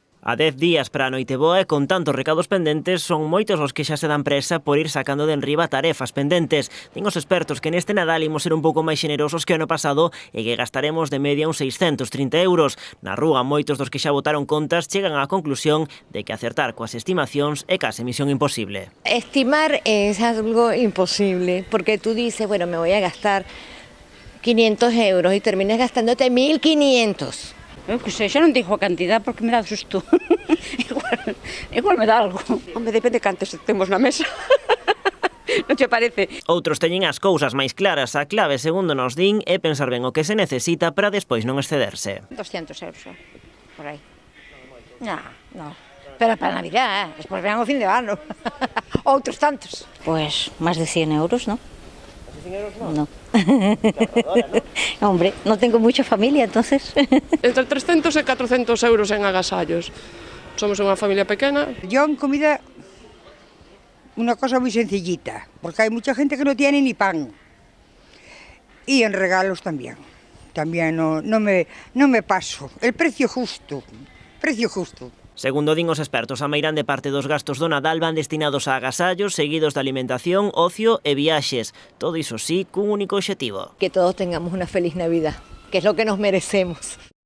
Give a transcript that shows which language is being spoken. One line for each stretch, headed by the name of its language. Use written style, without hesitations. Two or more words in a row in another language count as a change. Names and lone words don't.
Galician: A 10 días para a Noiteboa e con tantos recados pendentes son moitos os que xa se dan presa por ir sacando de enriba tarefas pendentes. Din os expertos que neste Nadal imos ser un pouco máis xenerosos que o ano pasado e que gastaremos de media uns 630 euros. Na rúa, moitos dos que xa votaron contas chegan á conclusión de que acertar coas estimacións é case misión imposible.
Spanish: Estimar es algo imposible, porque tú dices, bueno, me voy a gastar 500 euros y terminas gastándote 1.500.
Galician: Eu que sei, xa non digo a cantidad porque me dá susto. igual me dá algo. Hombre, depende cantos temos na mesa. Non che parece? Outros teñen as cousas máis claras. A clave, segundo nos din, é pensar ben o que se necesita para despois non excederse. 200 euros, por aí. No. Pero para Navidad, despois verán o fin de ano. Outros tantos.
Spanish: Pues más de 100 euros, ¿no? No. Hombre, no tengo mucha familia, entonces.
Galician: Entre 300 e 400 euros en agasallos. Somos unha familia pequena.
Spanish: Yo en comida, una cosa muy sencillita, porque hay mucha gente que no tiene ni pan. Y en regalos también. También no me paso. El precio justo. Precio justo.
Galician: Segundo din os expertos, a meirande parte dos gastos do Nadal van destinados a agasallos, seguidos de alimentación, ocio e viaxes. Todo iso sí, cun único obxectivo.
Spanish: Que todos tengamos una feliz Navidad, que es lo que nos merecemos.